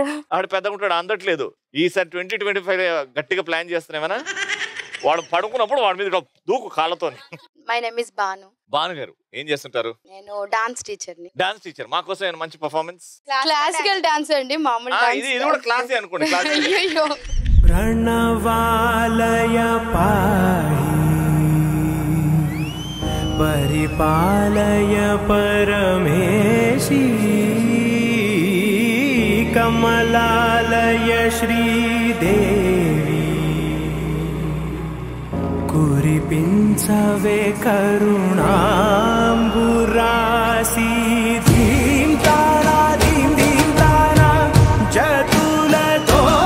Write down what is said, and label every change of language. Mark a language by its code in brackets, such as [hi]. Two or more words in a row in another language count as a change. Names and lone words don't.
[te] ఆడు పెద్దగా ఉంటాడు అందట్లేదు. ఈసారి 2025 గట్టిగా ప్లాన్ చేస్తున్నామేనా? వాడు పడుకున్నప్పుడు వాడి మీద దూకు కాళ్ళతో. [en] my name is Banu. [te] బాను గారు ఏం చేస్తుంటారు? నేను [en] dance teacher [te] ని. [en] dance teacher. [te] మా కోసం మంచి పర్ఫార్మెన్స్. [en] classical dance [te] అండి, మామూలు డాన్స్. ఇది కూడా క్లాసే అనుకోండి. అయ్యో ప్రణవాలయ పాహి పరిపాలయ పరమేశి కమలాలయ శ్రీదేవి కురిపించవే కరుణాంబురాశి ధీం తార ధీం ధీం తార జతులతో